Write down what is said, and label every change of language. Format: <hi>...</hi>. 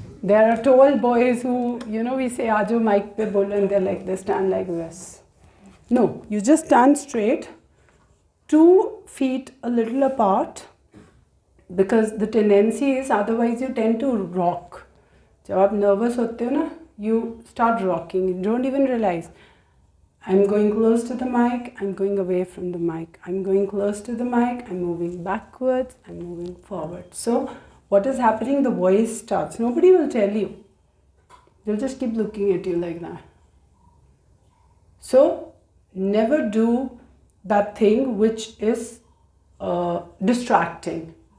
<en>There are tall boys who, we say, Aajo mic pe bolo, and they're like, they stand like this. No, you just stand straight, 2 feet a little apart, because the tendency is otherwise you tend to rock.</en> <hi>जब आप nervous होते हो ना, you start rocking.</hi> <en>You don't even realize. I'm going close to the mic, I'm going away from the mic. I'm going close to the mic, I'm moving backwards, I'm moving forward. So what is happening? The voice starts. Nobody will tell you. They'll just keep looking at you like that. So never do that thing which is distracting.</en>